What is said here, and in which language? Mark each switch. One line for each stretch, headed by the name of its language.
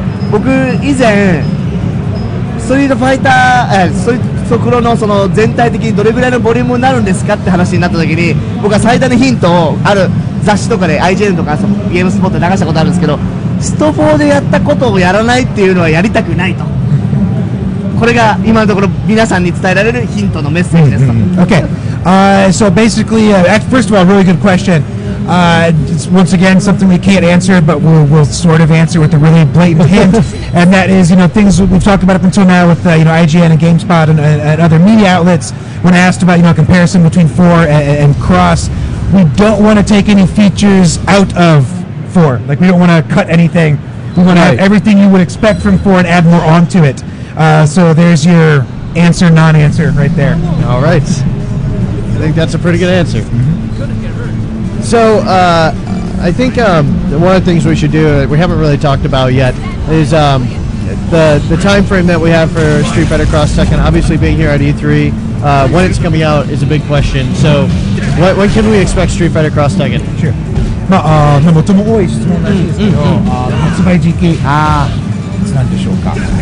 Japanese: 僕以前ストリートファイターストクロのその全体的にどれぐらいのボリュームになるんですかって話になった時に、僕は最大のヒントをある雑誌とかで IGN とかゲームスポットで流したことあるんですけど、スト4でやったことをやらないっていうのはやりたくないと。これが今のところ皆さんに伝えられるヒントのメッセージですと。
English: Okay. So basically, first of all, really good question. It's once again something we can't answer, but we'll sort of answer with a really blatant hint, and that is, things we've talked about up until now with IGN and GameSpot and other media outlets. When asked about comparison between 4 and Cross, we don't want to take any features out of 4. Like we don't want to cut anything. We want to have everything you would expect from 4 and add more onto it. So there's your answer, non-answer right there. All right. I think that's a pretty good answer. Mm-hmm. So I think one of the things we should do that we haven't really talked about yet is the time frame that we have for Street Fighter Cross Tekken. Obviously, being here at E3, when it's coming out is a big question. So when can we expect Street Fighter Cross Tekken? Sure.
Japanese: 最も多い質問らしいですけど、発売時期いつなんでしょうか？